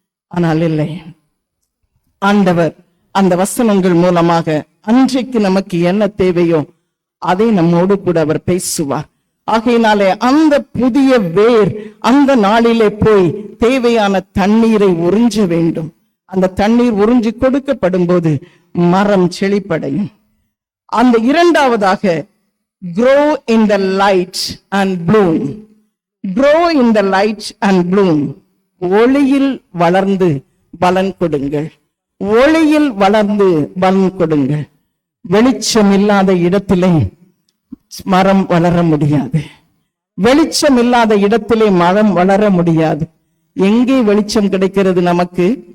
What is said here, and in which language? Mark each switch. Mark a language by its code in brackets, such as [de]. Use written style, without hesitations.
[ta] ஆனால் இல்லை, ஆண்டவர் அந்த வசனங்கள் மூலமாக அன்றைக்கு நமக்கு என்ன தேவையோ அதை நம்மோடு கூட அவர் பேசுவார். ஆகையினாலே அந்த புதிய வேர் அந்த நாளிலே போய் தேவையான தண்ணீரை உறிஞ்ச வேண்டும். அந்த தண்ணீர் உறிஞ்சி கொடுக்கப்படும் போது மரம் செழிப்படையும். அந்த இரண்டாவதாக, [en] grow in the light and bloom. Grow in the light and bloom. [ta] ஒளியில் வளர்ந்து பலன் கொடுங்கள், ஒளியில் வளர்ந்து பலன் கொடுங்கள். வெளிச்சம் இல்லாத இடத்திலே மரம் வளர முடியாது. வெளிச்சம் இல்லாத இடத்திலே மரம் வளர முடியாது. எங்கே வெளிச்சம் கிடைக்கிறது நமக்கு?